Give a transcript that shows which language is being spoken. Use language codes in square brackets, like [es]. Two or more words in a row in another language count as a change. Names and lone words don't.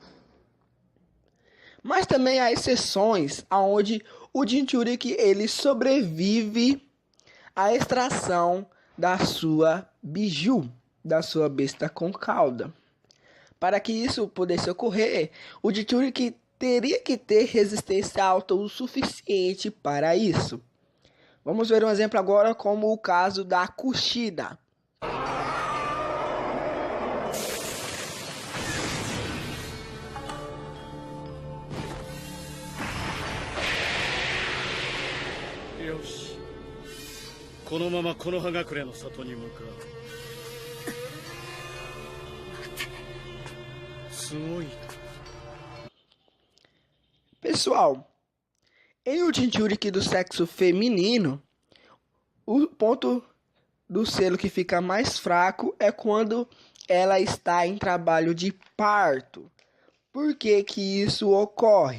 [pt] Mas também há exceções onde o Jinchuriki ele sobrevive à extração da sua biju, da sua besta com cauda. Para que isso pudesse ocorrer, o Jinchuriki teria que ter resistência alta o suficiente para isso. Vamos ver um exemplo agora como o caso da Kushina. [ja] Yoshi. このまま木の葉隠れの里に向かう。すごい。 [pt] Pessoal, em o Jinchuriki do sexo feminino, o ponto do selo que fica mais fraco é quando ela está em trabalho de parto. Por que que isso ocorre?